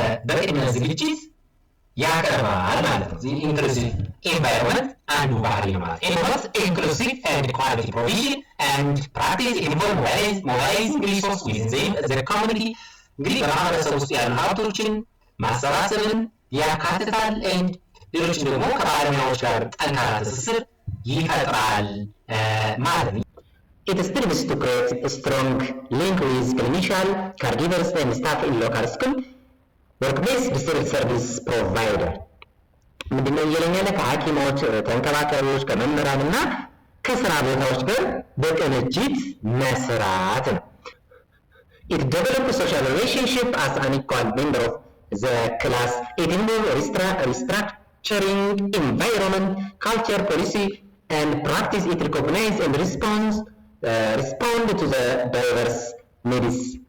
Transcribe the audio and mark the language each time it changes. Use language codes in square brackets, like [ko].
[am] በቅድመ ዝግጅት ያቀርባል ማለት ነው። inclusive environment አንዱ ባህሪ ነው ማለት [en] involves inclusive and quality provision and practice involve mobilizing resources within the community [am] እንግዲህ በማህበረሰብ ውስጥ ያሉ ሀብቶችን ማሰባሰብን ያካትታል and ሌሎችን ደግሞ ከባለሙያዎች ጋር ጠንካራ ትስስር ይፈጥራል ማለት ነው። [en] It strives to create a strong link with clinicians, caregivers and staff in local school, work-based service provider. [am] ምንድነው እየለኛለ ከሐኪሞች ተንከባካሪዎች ከመምህራንና ከስራ ቦታዎች ጋር በቅንጅት መስራት ነው። [en] It develops social relationship as an equal member of the class. It involves restructuring environment, culture, policy, and practice. It recognizes and respond to the diverse needs.